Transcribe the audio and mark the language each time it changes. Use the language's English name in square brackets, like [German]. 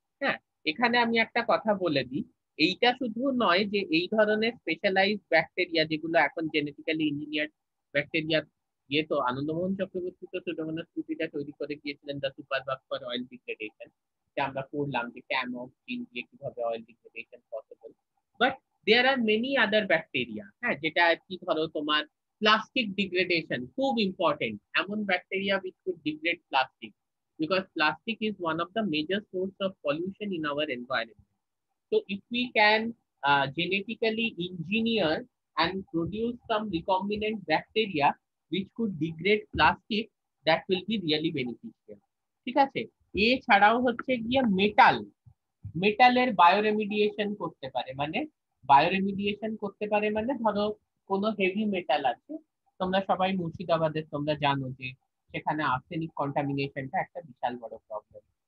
[Bangla] হ্যাঁ, এখানে আমি একটা কথা বলে দিই, এইটা শুধু নয় যে এই ধরনের স্পেশালাইজড ব্যাকটেরিয়া যেগুলো এখন জেনেটিক্যালি ইঞ্জিনিয়ার ব্যাকটেরিয়া, ইয়ে তো আনন্দমোহন চক্রবর্তী তো সুডোমোনাস স্পিসিটা তৈরি করে গিয়েছিলেন [English] the super bug for oil degradation, [Bangla] যে আমরা পড়লাম যে ক্যামক জিন দিয়ে কিভাবে oil degradation possible. [English] but there are many other bacteria, [Bangla] হ্যাঁ, যেটা আর কি ধরো তোমার প্লাস্টিক ডিগ্রেডেশন খুব ইম্পর্টেন্ট, এমন bacteria [English] which could degrade plastic, because plastic is one of the major source of pollution in our environment. So if we can genetically engineer and produce some recombinant bacteria which could degrade plastic, that will be really beneficial, [Bangla] ঠিক আছে। এছাড়াও হচ্ছে গিয়ে মেটালের বায়োরেমিডিয়েশন করতে পারে, মানে বায়োরেমিডিয়েশন করতে পারে মানে ধরো কোনো হেভি মেটাল আছে, তোমরা সবাই মুর্শিদাবাদের তোমরা জানো যে সেখানে আর্সেনিক কন্টামিনেশনটা একটা বিশাল বড় প্রবলেম।